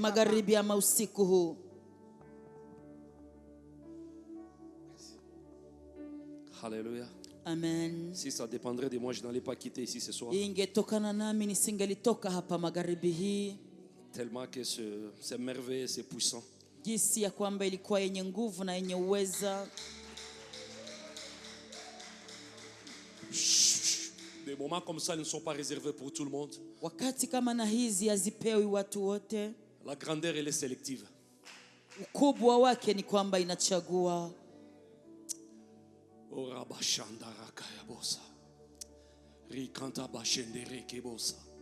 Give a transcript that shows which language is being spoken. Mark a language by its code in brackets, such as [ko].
[sw] magharibi ama usiku huu. Alléluia. Amen. [fr] Si ça dépendrait de moi, je n'allais pas quitter ici ce soir. [sw] Ingetokana nami nisingelitoka hapa magharibi hii, [fr] Tellement que c'est merveilleux, c'est puissant. [sw] jinsi ya kwamba ilikuwa yenye nguvu na yenye uweza. [fr] Des moments comme ça ne sont pas réservés pour tout le monde. [sw] Wakati kama na hizi hazipewi watu wote. [fr] La grandeur, elle est sélective. [sw] Ukubwa wake ni kwamba inachagua. Ora bashanda rakaya bosa. Rikanta bashendere kebosa.